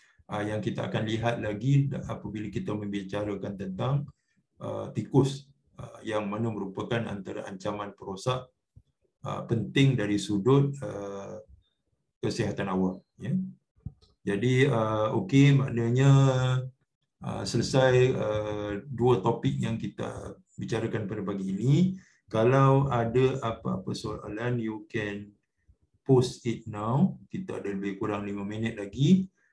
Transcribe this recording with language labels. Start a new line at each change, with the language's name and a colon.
Malay: Yang kita akan lihat lagi apabila kita membicarakan tentang tikus, yang mana merupakan antara ancaman perosak penting dari sudut kesihatan awam. Jadi okey, maknanya selesai dua topik yang kita bicarakan pada pagi ini. Kalau ada apa-apa soalan,
English: you can post it now.
Malay: Kita ada lebih kurang 5 minit lagi.